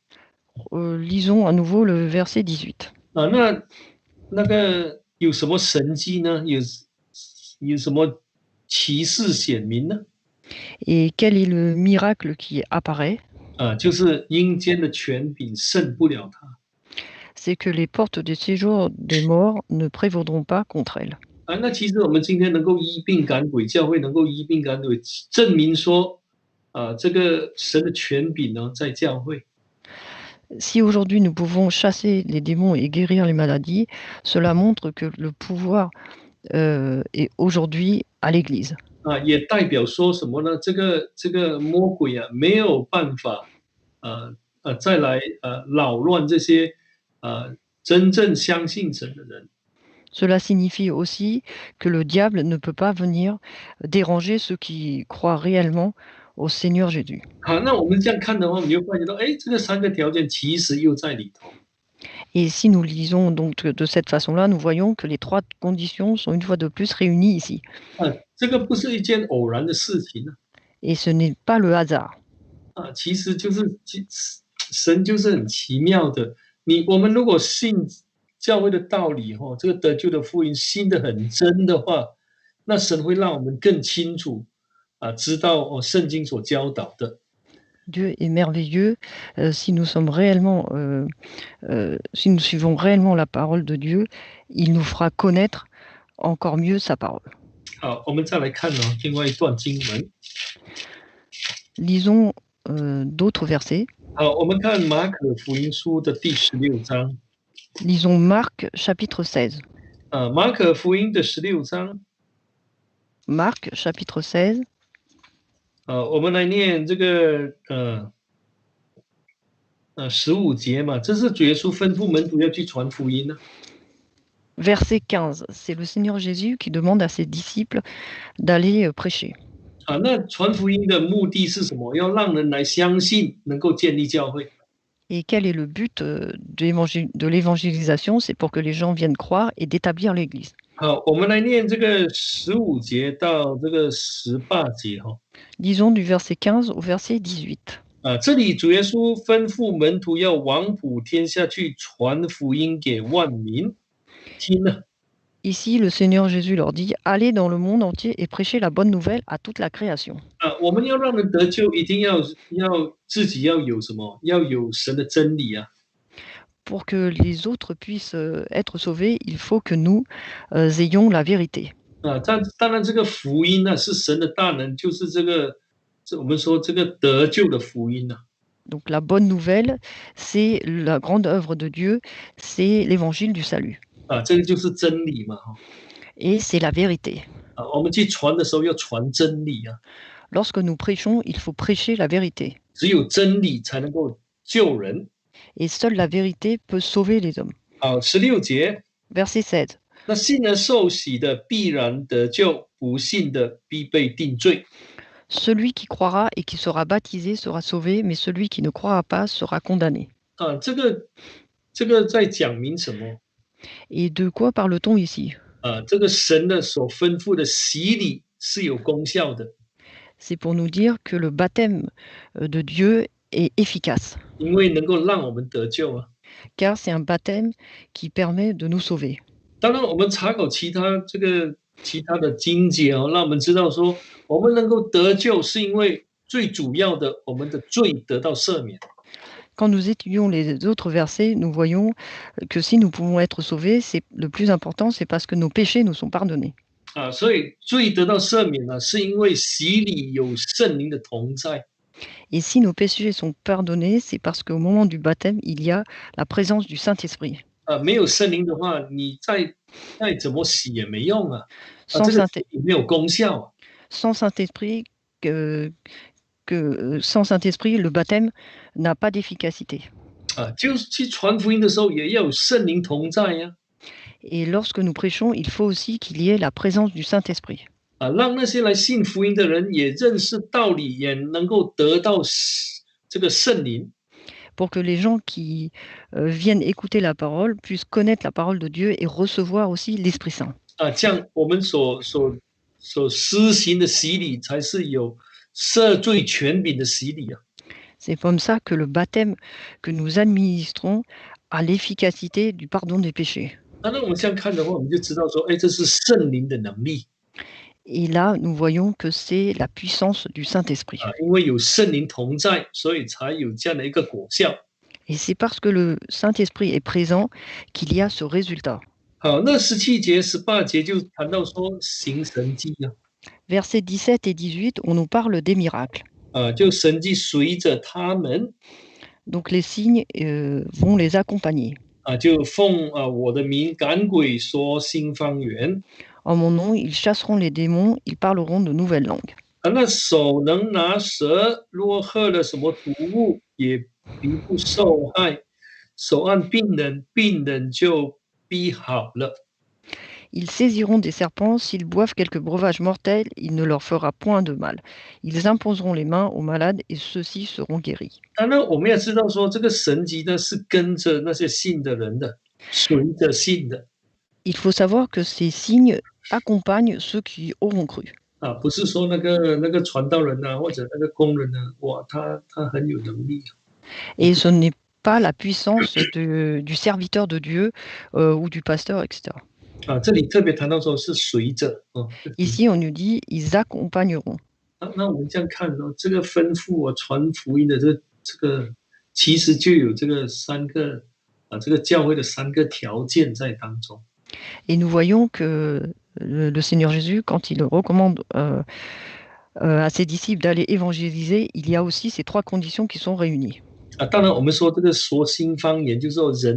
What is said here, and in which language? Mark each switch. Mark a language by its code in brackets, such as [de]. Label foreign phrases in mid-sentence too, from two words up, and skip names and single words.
[fr] lisons à nouveau le verset 18. [zh] 那个有什么神迹呢？有什么奇事显明呢？ [fr] Et quel est le miracle qui apparaît? [zh] 就是阴间的权柄胜不了他。 [fr] C'est que les portes du séjour des morts ne prévaudront pas contre elle. [zh] 那其实我们今天能够医病赶鬼，教会能够医病赶鬼，证明说这个神的权柄呢在教会。 [fr] Si aujourd'hui nous pouvons chasser les démons et guérir les maladies, cela montre que le pouvoir est aujourd'hui à l'Église. [zh] 也代表说什么呢？这个魔鬼没有办法再来扰乱这些真正相信神的人。 [fr] Cela signifie aussi que le diable ne peut pas venir déranger ceux qui croient réellement au Seigneur Jésus. [zh] 那我们这样看的话，我们就发觉到，这个3个条件其实又在里头。 [fr] Et si nous lisons donc de cette façon-là, nous voyons que les 3 conditions sont une fois de plus réunies ici. [zh] 这个不是一件偶然的事情 [fr] Et ce n'est pas le hasard. [zh] 其实就是神就是很奇妙的。我们如果信教会的道理这个得救的福音信得很真的话，那神会让我们更清楚知道圣经所教导的。 [fr] Dieu est merveilleux si nous sommes réellement, si nous suivons réellement la parole de Dieu, il nous fera connaître encore mieux sa parole. [zh] 好，我们再来看另外一段经文。 [fr] Lisons d'autres versets. [zh] 好，我们看马可福音书的第16章。 [fr] Lisons Marc chapitre 16. [zh] 马可福音的16章 [fr] Marc, chapitre 16. [zh] 我们来念这个15节嘛，这是主耶稣吩咐门徒要去传福音呢。 [fr] Verset 15, c'est le Seigneur Jésus qui demande à ses disciples d'aller prêcher. [zh] 那传福音的目的是什么？要让人来相信，能够建立教会。 [fr] Et quel est le but de l'évangélisation? C'est pour que les gens viennent croire et d'établir l'Église. [zh] 好，我们来念这个15节到这个18节哈。 [fr] Disons du verset 15 au verset 18. [zh] 这里主耶稣吩咐门徒要往普天下去传福音给万民听呢。 [fr] Ici, le Seigneur Jésus leur dit, allez dans le monde entier et prêchez la bonne nouvelle à toute la création. [zh] 我们要让人得救，一定要自己要有什么？要有神的真理啊。 [fr] Pour que les autres puissent être sauvés, il faut que nous ayons la vérité. [zh] 当然这个福音呢是神的大能，就是我们说这个得救的福音呢。 [fr] Donc la bonne nouvelle, c'est la grande œuvre de Dieu, c'est l'évangile du salut. [zh] 这个就是真理嘛， [fr] Et c'est la vérité. [zh] 我们去传的时候要传真理啊。 [fr] Lorsque nous prêchons, il faut prêcher la vérité. [zh] 只有真理才能够救人。 [fr] Et seule la vérité peut sauver les hommes. [zh] 16 节。 [fr] Verset 16. [zh] 那信而受洗的必然得救，不信的必被定罪。 [fr] Celui qui croira et qui sera baptisé sera sauvé, mais celui qui ne croira pas sera condamné. [zh] 这个在讲明什么？ [fr] Et de quoi parle-t-on ici? [zh] 这个神的所吩咐的洗礼是有功效的。 [fr] C'est pour nous dire que le baptême de Dieu est efficace. [zh] 因为能够让我们得救啊。 [fr] Car c'est un baptême qui permet de nous sauver. [zh] 当然，我们查考其他的经节让我们知道说，我们能够得救，是因为最主要的，我们的罪得到赦免。 [fr] Quand nous étudions les autres versets, nous voyons que si nous pouvons être sauvés, c'est le plus important, c'est parce que nos péchés nous sont pardonnés. [zh] 所以罪得到赦免呢，是因为洗礼有圣灵的同在。 [fr] Et si nos péchés sont pardonnés, c'est parce qu'au moment du baptême, il y a la présence du Saint-Esprit. [zh] 没有圣灵的话，你再怎么洗也没用啊。 [fr] Sans [zh] 这个没有功效啊。 [fr] Sans Saint-Esprit, sans Saint-Esprit, le baptême n'a pas d'efficacité. [zh] 就是去传福音的时候，也要有圣灵同在呀。 [fr] Et lorsque nous prêchons, il faut aussi qu'il y ait la présence du Saint-Esprit. [zh] 让那些来信福音的人也认识道理，也能够得到这个圣灵。 [fr] Pour que les gens qui viennent écouter la parole puissent connaître la parole de Dieu et recevoir aussi l'Esprit Saint. [zh] 这样我们所施行的洗礼才是有赦罪权柄的洗礼啊。 [fr] C'est comme ça que le baptême que nous administrons a l'efficacité du pardon des péchés. [zh] 那我们这样看的话，我们就知道说，这是圣灵的能力。 [fr] Et là, nous voyons que c'est la puissance du Saint-Esprit. [zh] 因为有圣灵同在，所以才有这样的一个果效。 [fr] Et c'est parce que le Saint-Esprit est présent qu'il y a ce résultat. [zh] 那17节、18节就谈到说行神迹啊。 [fr] Versets 17 et 18, on nous parle des miracles. [zh] 就神迹随着他们。 [fr] Donc les signes vont les accompagner. [zh] 就奉我的名赶鬼，说新方言。 [fr] En mon nom, ils chasseront les démons, ils parleront de nouvelles langues. [zh] 那手能拿蛇，若喝了什么毒物，也必不受害。手按病人，病人就必好了。 [fr] Ils saisiront des serpents, s'ils boivent quelque breuvage mortel, il ne leur fera point de mal. Ils imposeront les mains aux malades et ceux-ci seront guéris. [zh] 当然，我们要知道说，这个神迹呢是跟着那些信的人的，随着信的。 [fr] Il faut savoir que ces signes accompagnent ceux qui auront cru. [zh] 不是说那个传道人或者那个工人哇，他很有能力。 [fr] Et ce n'est pas la puissance du serviteur de Dieu ou du pasteur, etc. [zh] 这里特别谈到说是随着。 [fr] Ici, on nous dit ils accompagneront. [zh] 那我们这样看这个吩咐传福音的这个，其实就有这个3个这个教会的3个条件在当中。 [fr] Et nous voyons que le Seigneur Jésus, quand il recommande à ses disciples d'aller évangéliser, il y a aussi ces 3 conditions qui sont réunies.